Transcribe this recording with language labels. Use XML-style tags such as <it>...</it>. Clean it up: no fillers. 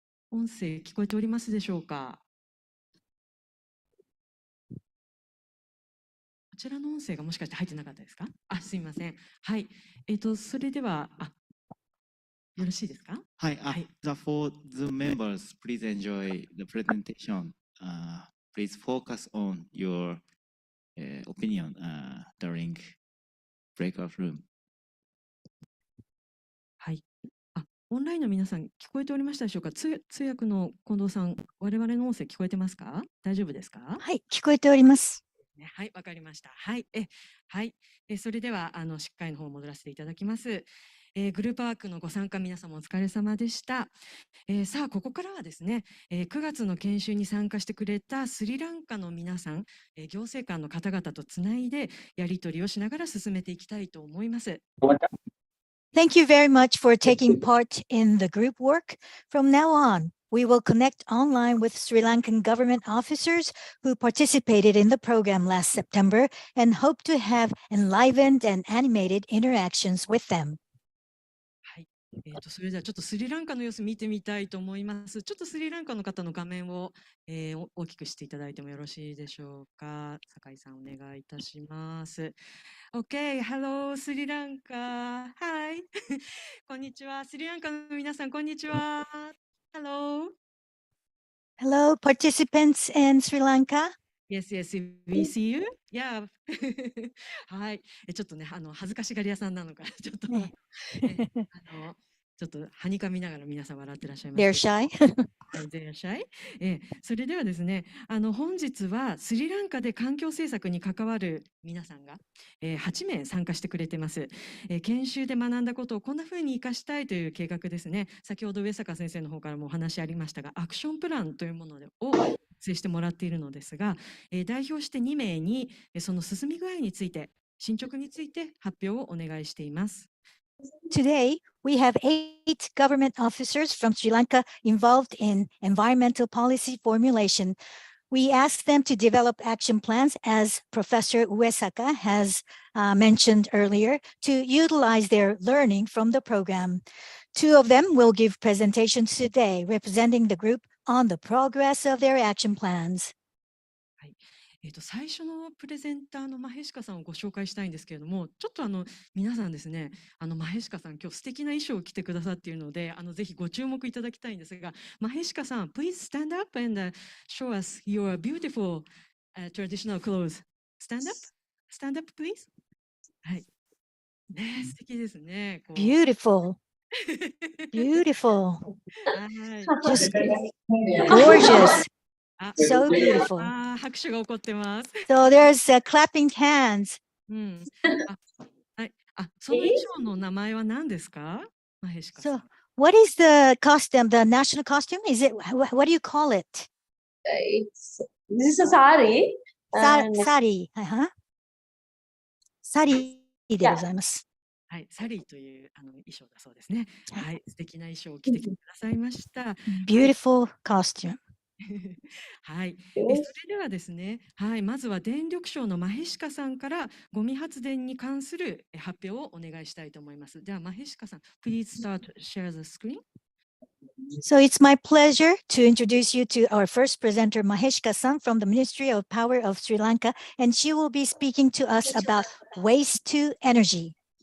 <ja>音声聞こえておりますでしょうか。こちらの音声がもしかして入ってなかったですか。あ、すみません。はい。それでは、よろしいですか。はい、はい。</ja> <en>for the members, please enjoy the presentation. Please focus on your opinion during breakout room.</en> <ja>はい。オンラインの皆さん聞こえておりましたでしょうか。通訳の近藤さん、我々の音声聞こえてますか。大丈夫ですか。はい、聞こえております。ね。はい、わかりました。はい、はい、それではしっかりの方を戻らせていただきます。グループワークのご参加皆様お疲れ様でした。さあここからはですね、9月の研修に参加してくれたスリランカの皆さん、行政官の方々とつないでやり取りをしながら進めていきたいと思います。</ja> <en>Thank you very much for taking part in the group work. From now on, we will connect online with Sri Lankan government officers who participated in the program last September and hope to have enlivened and animated interactions with them.</en> <ja>はい、それではちょっとスリランカの様子見てみたいと思います。ちょっとスリランカの方の画面を、大きくしていただいてもよろしいでしょうか。酒井さんお願いいたします。</ja> <en>Okay, hello</en> <ja>スリランカ。 Hi こんにちは。スリランカの皆さん、こんにちは。</ja> <en>Hello. Hello, participants in Sri Lanka. Yes, yes, we see you. Yeah.</en> <ja>はい。ちょっとね、恥ずかしがり屋さんなのか、ちょっと、ちょっとはにかみながら皆さん笑ってらっしゃいます</ja> <en>shy.</en> <ja>はい、</ja> <en>They're shy。</en> <ja>それではですね、本日はスリランカで環境政策に関わる皆さんが、8名参加してくれてます。研修で学んだことをこんな風に活かしたいという計画ですね。先ほど上坂先生の方からもお話ありましたが、アクションプランというものを作成してもらっているのですが、代表して2名にその進み具合について、進捗について発表をお願いしています。</ja> <en>Today, we have 8 government officers from Sri Lanka involved in environmental policy formulation. We asked them to develop action plans, as Professor Uesaka has mentioned earlier, to utilize their learning from the program. 2 of them will give presentations today, representing the group on the progress of their action plans.</en> <ja>はい、最初のプレゼンターのマヘシカさんをご紹介したいんですけれども、ちょっと皆さんですね、マヘシカさん今日素敵な衣装を着てくださっているので、ぜひご注目いただきたいんですが、マヘシカさん、</ja> <en>please stand up and show us your beautiful traditional clothes. Stand up, stand up, please.</en> <ja>はい。ね、素敵ですね。こう</ja> <en>Beautiful. Beautiful.</en> <ja>はい。</ja> <en>Just gorgeous. あ、 So beautiful.</en> <ja>拍手が起こってます。</ja> <en>So there's clapping hands.</en> <ja>うん。はい。その衣装の名前は何ですか？マヘシカさん。</ja> <en>So what is the costume, the national costume? Is it, what do you call it? This is a sari. Sari.</en> <ja>Sari でございます。はい、サリーという衣装だそうですね。はい、素敵な衣装を着てきてくださいました。</ja> <en>Beautiful costume.</en> <ja>はい、それではですね、はい、まずは電力省のマヘシカさんからゴミ発電に関する発表をお願いしたいと思います。ではマヘシカさん、</ja> <en>please start share the screen. So it's my pleasure to introduce you to our first presenter, Maheshka-san from the Ministry of Power of Sri Lanka, and she will be speaking to us about waste to energy.</en>